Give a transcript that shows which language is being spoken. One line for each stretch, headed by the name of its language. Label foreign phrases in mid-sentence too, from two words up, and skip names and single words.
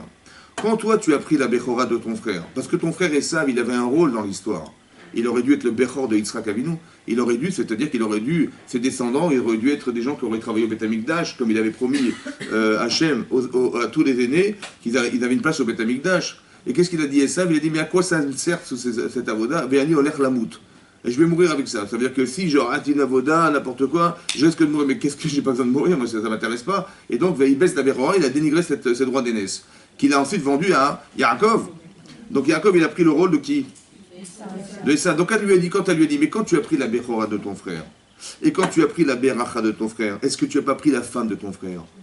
French: Quand toi, tu as pris la Bechora de ton frère, parce que ton frère Esav, il avait un rôle dans l'histoire. Il aurait dû être le Bechor de Yitzhak Avinu. Il aurait dû, c'est-à-dire qu'il aurait dû, ses descendants, il aurait dû être des gens qui auraient travaillé au Beth Amikdash, comme il avait promis Hachem à tous les aînés, qu'ils avaient une place au Beth Amikdash. Et qu'est-ce qu'il a dit Esav? Il a dit, mais à quoi ça me sert cette avoda?
Hebrew: ואני הולך למות.
French: Et je vais mourir avec ça. Ça veut dire que si je rate une avoda, n'importe quoi, je risque de mourir. Mais qu'est-ce que j'ai pas besoin de mourir? Moi, ça ne m'intéresse pas. Et donc, il baisse la Bechora, il a dénigré ce droit d'aînesse, qu'il a ensuite vendu à Yaakov. Donc Yaakov, il a pris le rôle de qui? De Esav. Donc elle lui a dit, quand elle lui a dit, mais quand tu as pris la Bechora de ton frère, et quand tu as pris la Beracha de ton frère, est-ce que tu n'as pas pris la femme de ton frère?